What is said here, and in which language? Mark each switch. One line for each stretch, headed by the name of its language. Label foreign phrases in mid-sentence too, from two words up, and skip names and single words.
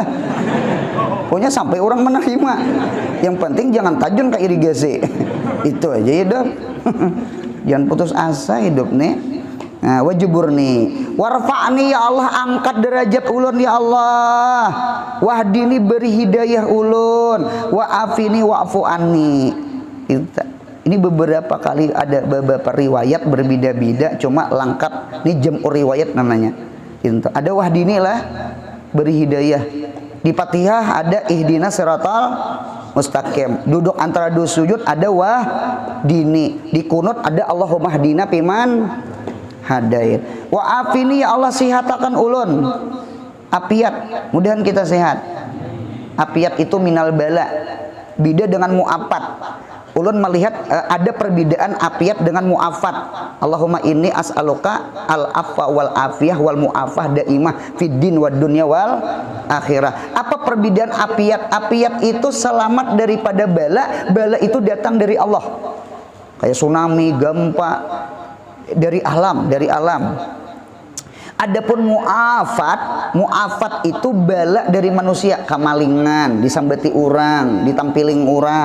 Banjar: Pokoknya sampai orang menerima. Yang penting jangan tajun ke irigasi. Itu aja hidup. Jangan putus asa hidup nih. Nah,
Arabic: واجبرني وارفعني يا الله,
Banjar: angkat derajat ulun
Arabic: يا الله واهدني
Banjar: beri hidayah ulun,
Arabic: وعافني واعف عني.
Banjar: Ini beberapa kali ada beberapa riwayat berbeda-beda, cuma lengkap ini
Arabic: جمع الروايات
Banjar: namanya. Ada wahdini lah, beri hidayah. Di Fatihah ada
Arabic: اهدنا الصراط المستقيم.
Banjar: Duduk antara dua sujud ada wahdini. Di kunut ada
Arabic: اللهم اهدنا فيمن هديت. وعافني يا الله,
Banjar: sihatakan ulun. Apiat, mudahan kita sehat. Apiat itu
Arabic: من البلاء.
Banjar: Beda dengan mu'afat. Ulun melihat ada perbedaan apiat dengan mu'afat.
Arabic: اللهم إني أسألك العفو والعافية والمعافاة دائمة في الدين والدنيا والآخرة.
Banjar: Apa perbedaan apiat? Apiat itu selamat daripada bala. Bala itu datang dari Allah. Kayak tsunami, gempa, dari alam, Adapun mu'afat itu bala dari manusia, kamalingan, disambeti orang, ditampiling orang.